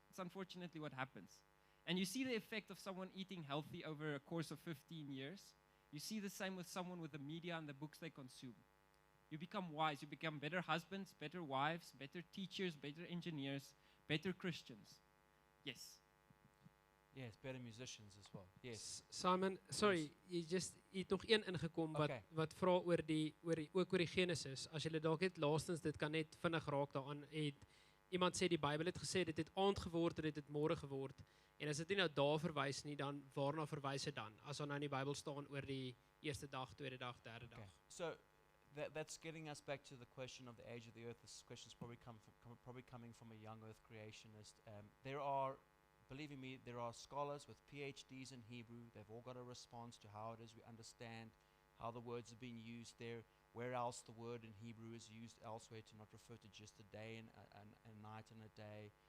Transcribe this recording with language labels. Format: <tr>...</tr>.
<en>It's unfortunately what happens. And you see the effect of someone eating healthy over a course of 15 years. You see the same with someone with the media and the books they consume. You become wise. You become better husbands, better wives, better teachers, better engineers, better Christians. Yes. Yes, better musicians as well. Yes.</en> <af>Simon, sorry, jy het nog een ingekom wat</af> <en>Okay.</en> <af>wat vra oor ook oor die Genesis. As jy dalk net laastens dit kan net vinnig raak daaraan het. Iemand sê die Bybel het gesê dit het aand geword en dit het môre geword. En as dit nie nou daar verwys nie, dan waarna verwys dit dan? As daar nou in die Bybel staan oor die eerste dag, tweede dag, derde dag.</af> <en>So that's getting us back to the question of the age of the earth. This question is probably coming from a young earth creationist. There are, believe me, there are scholars with PhDs in Hebrew. They've all got a response to how it is we understand how the words are being used there, where else the word in Hebrew is used elsewhere to not refer to just a day and a night and a day.</en>